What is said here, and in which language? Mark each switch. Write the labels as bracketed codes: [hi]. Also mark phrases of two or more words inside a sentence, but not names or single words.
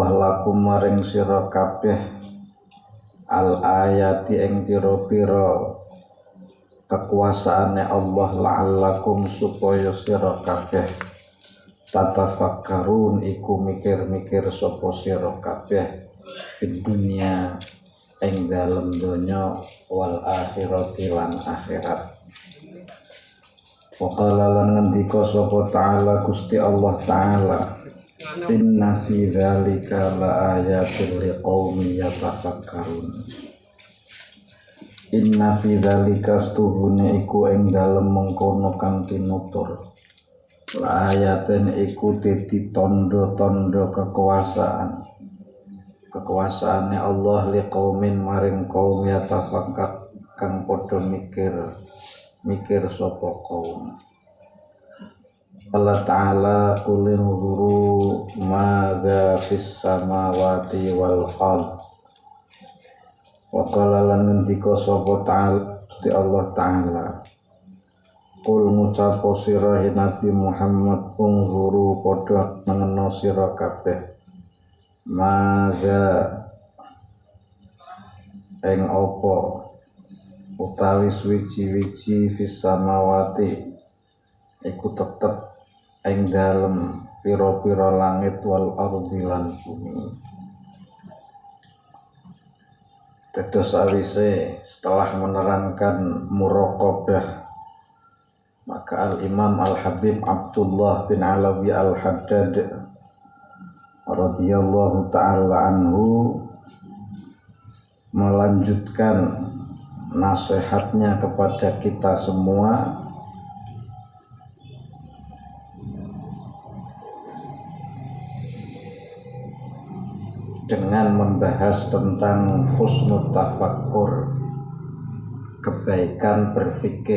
[jv] lakum maring sira kabeh [ar] الآيات [jv] ing pira-pira kekuasaane Allah la'allakum supaya sira kabeh tatafakkarun iku mikir-mikir sapa sira kabeh [ar] في الدنيا [jv] ing dalem donya [ar] والآخرة [jv] lan akhirat. [ar] وقال [jv] lan ngendika sapa Ta'ala Gusti Allah Ta'ala, [ar] إن في ذلك لآيات لقوم يتفكرون. إن في ذلك [jv] stuhune iku ing dalem mengkono kang tinutur, [ar] لآيات [jv] iku dadi tondo-tondo kekuasaane Allah liqaumin maring kaum yatafakkar kang padha mikir sapa kaum. [ar] الله تعالى قل انظروا ماذا في السماوات والأرض. وقال [jv] lan ngendika sapa Ta'ala di Allah Ta'ala, qul ngucapo sira Nabi Muhammad unzuru padha mengenal sira kabeh madza ing apa utawi suwiji-wiji [ar] في السماوات [jv] iku tetep ing dalem pira-pira langit [ar] والأرض [jv] lan bumi. Dados sawise [id] setelah menerangkan muraqabah, maka Al-Imam Al-Habib Abdullah bin Alawi Al-Haddad [ar] رضي الله تعالى عنه [id] melanjutkan nasihatnya kepada kita semua dengan membahas tentang [ar] حسن التفكر, [id] kebaikan berpikir.